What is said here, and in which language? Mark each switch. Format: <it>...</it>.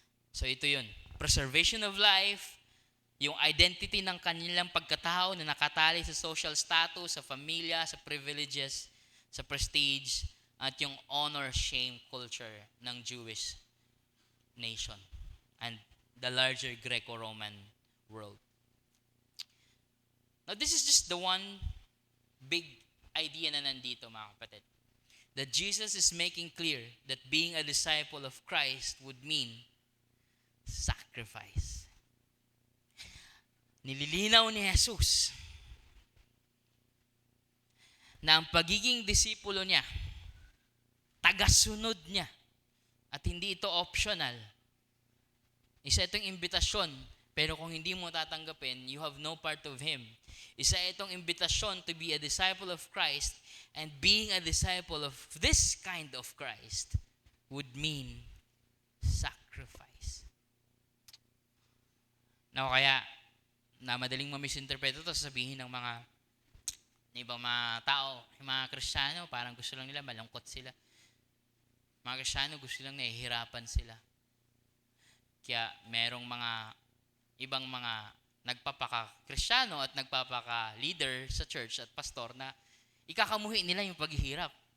<tl>So ito yun. Preservation of life, yung identity ng kanilang pagkatao na nakatali sa social status, sa familia, sa privileges, sa prestige, at yung honor-shame culture ng Jewish nation</tl> <en>and the larger Greco-Roman world. Now, this is just the one big idea</en> <tl>na nandito, mga kapatid.</tl> <en>That Jesus is making clear that being a disciple of Christ would mean sacrifice.</en> <tl>Nililinaw ni Jesus na ang pagiging disipulo niya, tagasunod niya, at hindi ito optional. Isa itong imbitasyon, pero kung hindi mo tatanggapin,</tl> <en>you have no part of Him.</en> <tl>Isa itong imbitasyon</tl> <en>to be a disciple of Christ, and being a disciple of this kind of Christ would mean sacrifice.</en> <tl>Now, kaya, na madaling ma-misinterpret ito, sasabihin ng mga ibang mga tao, yung mga Kristiyano, parang gusto lang nila, malungkot sila. Mga Kristiyano, gusto lang nahihirapan sila. Kaya merong ibang mga nagpapaka-Kristiyano at nagpapaka-leader sa church at pastor na ikakamuhi nila yung paghihirap.</tl>